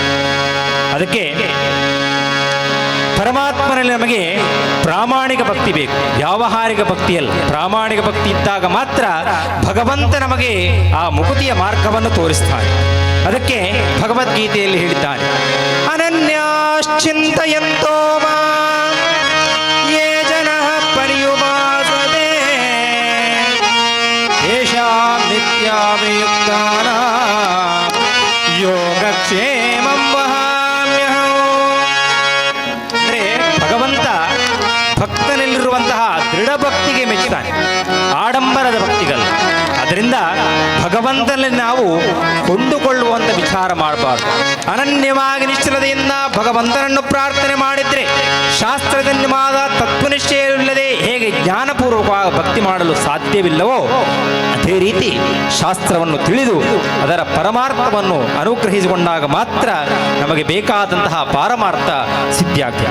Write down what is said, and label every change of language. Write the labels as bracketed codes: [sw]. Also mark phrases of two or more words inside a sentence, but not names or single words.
[kn] ಅದಕ್ಕೆ ಪರಮಾತ್ಮನಲ್ಲಿ ನಮಗೆ ಪ್ರಾಮಾಣಿಕ ಭಕ್ತಿ ಬೇಕು, ವ್ಯಾವಹಾರಿಕ ಭಕ್ತಿಯಲ್ಲ. ಪ್ರಾಮಾಣಿಕ ಭಕ್ತಿ ಇದ್ದಾಗ ಮಾತ್ರ ಭಗವಂತ ನಮಗೆ ಆ ಮುಕುತಿಯ ಮಾರ್ಗವನ್ನು ತೋರಿಸ್ತಾನೆ. ಅದಕ್ಕೆ ಭಗವದ್ಗೀತೆಯಲ್ಲಿ ಹೇಳಿದ್ದಾನೆ, [sa] ಅನನ್ಯಾಶ್ಚಿಂತಯಂತೋ ಮಾಂ ಯೇ ಜನಃ ಪರ್ಯುಪಾಸತೆ ತೇಷಾಂ ನಿತ್ಯಾಭಿಯುಕ್ತಾನಾಂ ಯೋಗಕ್ಷೇಮಂ ವಹಾಮ್ಯಹಂ. [kn] ಅಂದರೆ ಭಗವಂತ ಭಕ್ತನಲ್ಲಿರುವಂತಹ ದೃಢ ಭಕ್ತಿಗೆ ಮೆಚ್ಚುತ್ತಾನೆ, ಆಡಂಬರದ ಭಕ್ತಿಗಲ್ಲ. ಅದರಿಂದ ಭಗವಂತನಲ್ಲಿ ನಾವು ಕೊಂಡುಕೊಳ್ಳುವಂಥ ವಿಚಾರ ಮಾಡಬಾರ್ದು. ಅನನ್ಯವಾಗಿ ನಿಶ್ಚಲತೆಯಿಂದ ಭಗವಂತನನ್ನು ಪ್ರಾರ್ಥನೆ ಮಾಡಿದರೆ ಶಾಸ್ತ್ರಜನ್ಯವಾದ ತತ್ವನಿಶ್ಚಯವಿಲ್ಲದೆ ಹೇಗೆ ಜ್ಞಾನಪೂರ್ವಕವಾಗಿ ಭಕ್ತಿ ಮಾಡಲು ಸಾಧ್ಯವಿಲ್ಲವೋ ಅದೇ ರೀತಿ ಶಾಸ್ತ್ರವನ್ನು ತಿಳಿದು ಅದರ ಪರಮಾರ್ಥವನ್ನು ಅನುಗ್ರಹಿಸಿಕೊಂಡಾಗ ಮಾತ್ರ ನಮಗೆ ಬೇಕಾದಂತಹ ಪಾರಮಾರ್ಥ ಸಿದ್ಧಿಯಾಗ್ತದೆ.